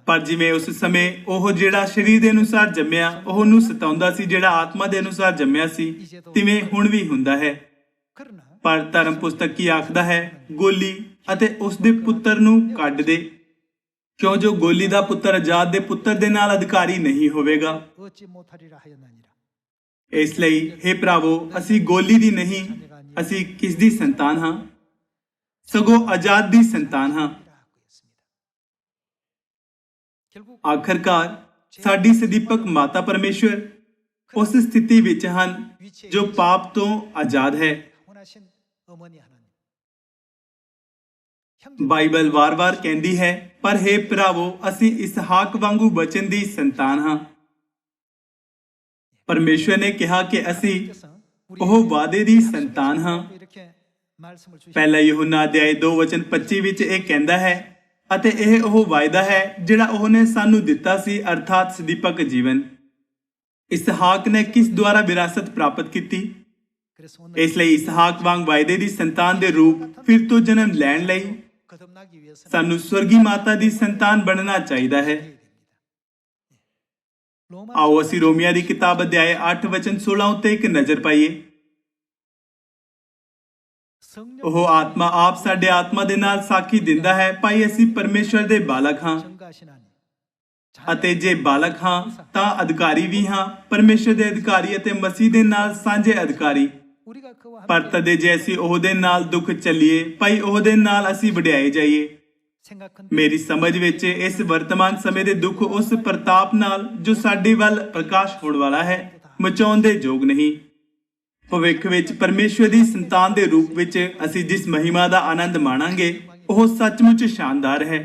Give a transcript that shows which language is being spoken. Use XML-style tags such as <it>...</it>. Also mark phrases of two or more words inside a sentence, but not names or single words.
<pa>ਪਰ ਜਿਵੇਂ ਉਸ ਸਮੇਂ ਉਹ ਜਿਹੜਾ ਸਰੀਰ ਦੇ ਅਨੁਸਾਰ ਜੰਮਿਆ ਉਹ ਨੂੰ ਸਤਾਉਂਦਾ ਸੀ ਜਿਹੜਾ ਆਤਮਾ ਦੇ ਅਨੁਸਾਰ ਜੰਮਿਆ ਸੀ ਤਿਵੇਂ ਹੁਣ ਵੀ ਹੁੰਦਾ ਹੈ।</pa> <ko>그러나</ko> <pa>ਪਰ ਧਰਮ ਪੁਸਤਕ ਕੀ ਆਖਦਾ ਹੈ? ਗੋਲੀ ਅਤੇ ਉਸ ਦੇ ਪੁੱਤਰ ਨੂੰ ਕੱਢ ਦੇ, ਕਿਉਂ ਜੋ ਗੋਲੀ ਦਾ ਪੁੱਤਰ ਆਜ਼ਾਦ ਦੇ ਪੁੱਤਰ ਦੇ ਨਾਲ ਅਧਿਕਾਰੀ ਨਹੀਂ ਹੋਵੇਗਾ।</pa> <ko>어찌 못하리라 하였나니라.</ko> <pa>ਇਸ ਲਈ हे ਭਰਾਵੋ ਅਸੀਂ ਗੋਲੀ ਦੀ ਨਹੀਂ, ਅਸੀਂ ਕਿਸ ਦੀ ਸੰਤਾਨ ਹਾਂ? ਸਗੋਂ ਆਜ਼ਾਦ ਦੀ ਸੰਤਾਨ ਹਾਂ।</pa> <ko>결국</ko> <pa>ਆਖਰਕਾਰ ਸਾਡੀ ਸਦੀਪਕ ਮਾਤਾ ਪਰਮੇਸ਼ਰ ਉਸ ਸਥਿਤੀ ਵਿੱਚ ਹਨ ਜੋ ਪਾਪ ਤੋਂ ਆਜ਼ਾਦ ਹੈ।</pa> <ko>원하신 어머니 하나님.</ko> <pa>ਬਾਈਬਲ ਵਾਰ-ਵਾਰ ਕਹਿੰਦੀ ਹੈ ਪਰ ਹੇ ਭਰਾਵੋ ਅਸੀਂ ਇਸਹਾਕ ਵਾਂਗੂ ਬਚਨ ਦੀ ਸੰਤਾਨ ਹਾਂ। ਪਰਮੇਸ਼ਰ ਨੇ ਕਿਹਾ ਕਿ ਅਸੀਂ ਉਹ ਵਾਅਦੇ ਦੀ ਸੰਤਾਨ ਹਾਂ।</pa> <ko>이렇게 말씀을 주시고</ko> <pa>ਪਹਿਲਾ ਯਹੋਨਾ ਅਧਿਆਇ 2 ਵਚਨ 25 ਵਿੱਚ ਇਹ ਕਹਿੰਦਾ ਹੈ ਅਤੇ ਇਹ ਉਹ ਵਾਅਦਾ ਹੈ ਜਿਹੜਾ ਉਹਨੇ ਸਾਨੂੰ ਦਿੱਤਾ ਸੀ, ਅਰਥਾਤ ਸਦੀਪਕ ਜੀਵਨ। ਇਸਹਾਕ ਨੇ ਕਿਸ ਦੁਆਰਾ ਵਿਰਾਸਤ ਪ੍ਰਾਪਤ ਕੀਤੀ?</pa> <ko>그래서 오늘</ko> <pa>ਇਸ ਲਈ ਇਸਹਾਕ ਵਾਂਗ ਵਾਅਦੇ ਦੀ ਸੰਤਾਨ ਦੇ ਰੂਪ ਫਿਰ ਤੋਂ ਜਨਮ ਲੈਣ ਲਈ</pa> <ko>거듭나기 위해서</ko> <pa>ਸਾਨੂੰ ਸਵਰਗੀ ਮਾਤਾ ਦੀ ਸੰਤਾਨ ਬਣਨਾ ਚਾਹੀਦਾ ਹੈ।</pa> <ko>로마</ko> <pa>ਆਓ ਅਸੀਂ ਰੋਮੀਆਂ ਦੀ ਕਿਤਾਬ ਅਧਿਆਇ 8 ਵਚਨ 16 ਉੱਤੇ ਇੱਕ ਨਜ਼ਰ ਪਾਈਏ।</pa> <ko>성령</ko> <pa>ਉਹ ਆਤਮਾ ਆਪ ਸਾਡੇ ਆਤਮਾ ਦੇ ਨਾਲ ਸਾਖੀ ਦਿੰਦਾ ਹੈ, ਭਾਈ ਅਸੀਂ ਪਰਮੇਸ਼ਵਰ ਦੇ ਬਾਲਕ ਹਾਂ,</pa> <ko>증가하시나니</ko> <pa>ਅਤੇ ਜੇ ਬਾਲਕ ਹਾਂ ਤਾਂ ਅਧਿਕਾਰੀ ਵੀ ਹਾਂ, ਪਰਮੇਸ਼ਵਰ ਦੇ ਅਧਿਕਾਰੀ ਅਤੇ ਮਸੀਹ ਦੇ ਨਾਲ ਸਾਂਝੇ ਅਧਿਕਾਰੀ।</pa> <ko>우리가 그와</ko> <pa>ਪਰ</pa> <ko>함께</ko> <pa>ਤਦੇ ਜੇ ਅਸੀਂ ਉਹਦੇ ਨਾਲ ਦੁੱਖ ਚੱਲੀਏ, ਭਾਈ ਉਹਦੇ ਨਾਲ ਅਸੀਂ ਵਡਿਆਏ ਜਾਈਏ।</pa> <ko>생각한</ko> <pa>ਮੇਰੀ ਸਮਝ ਵਿੱਚ ਇਸ ਵਰਤਮਾਨ ਸਮੇਂ ਦੇ ਦੁੱਖ ਉਸ ਪ੍ਰਤਾਪ ਨਾਲ ਜੋ ਸਾਡੇ ਵੱਲ ਪ੍ਰਕਾਸ਼ ਹੋਣ ਵਾਲਾ ਹੈ ਮਚਾਉਣ ਦੇ ਯੋਗ ਨਹੀਂ। ਭਵਿੱਖ ਵਿੱਚ ਪਰਮੇਸ਼ਵਰ ਦੀ ਸੰਤਾਨ ਦੇ ਰੂਪ ਵਿੱਚ ਅਸੀਂ ਜਿਸ ਮਹਿਮਾ ਦਾ ਆਨੰਦ ਮਾਣਾਂਗੇ ਉਹ ਸੱਚਮੁੱਚ ਸ਼ਾਨਦਾਰ ਹੈ।</pa>